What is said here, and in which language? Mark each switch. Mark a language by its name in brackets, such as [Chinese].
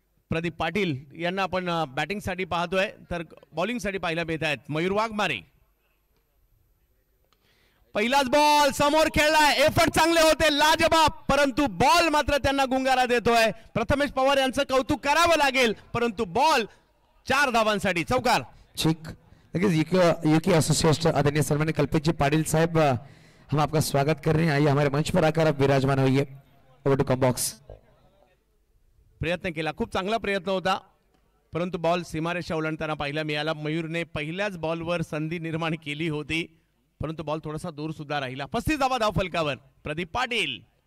[Marathi] प्रदीप पाटील यांना आपण बॅटिंगसाठी पाहतोय तर बॉलिंगसाठी पाहायला मिळत आहेत मयूर वाघमारे. पहिलाच बॉल समोर खेळलाय. एफर्ट चांगले होते लाजबाब परंतु बॉल मात्र त्यांना गुंगारा देतोय. प्रथमेश पवार यांचं कौतुक करावं लागेल परंतु बॉल 4 धावांसाठी चौकार. [Hindi] ठीक यूके एसोसिएशन आदरणीय सन्माननीय कल्पेश जी पाटिल साहब हम आपका स्वागत कर रहे हैं. आइए हमारे मंच पर आकर आप विराजमान होइए. [English] Over to come box. [Marathi] प्रयत्न केला खूप चांगला प्रयत्न होता परंतु बॉल सीमारेषा ओलांडताना पाहायला मिळाला. मयूरने पहिल्याच बॉलवर संधी निर्माण केली होती परंतु बॉल थोडासा दूर सुद्धा राहिला. 35 धावा धावफलकावर प्रदीप पाटील.